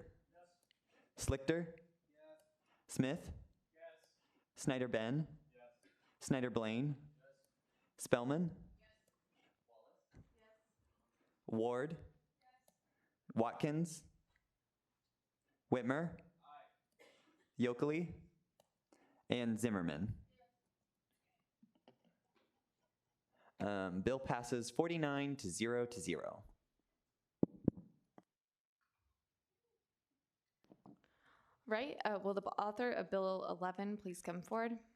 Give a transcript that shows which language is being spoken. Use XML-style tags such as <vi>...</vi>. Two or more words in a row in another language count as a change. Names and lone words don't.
<en>Yes. Slichter? Yes. Smith? Yes. Snyder Ben? Yes. Snyder Blaine? Yes. Spellman? Ward, yes. Watkins, Whitmer, Yokely, and Zimmerman. Bill passes 49 to 0 to 0. Right, will the author of Bill 11 please come forward?</en>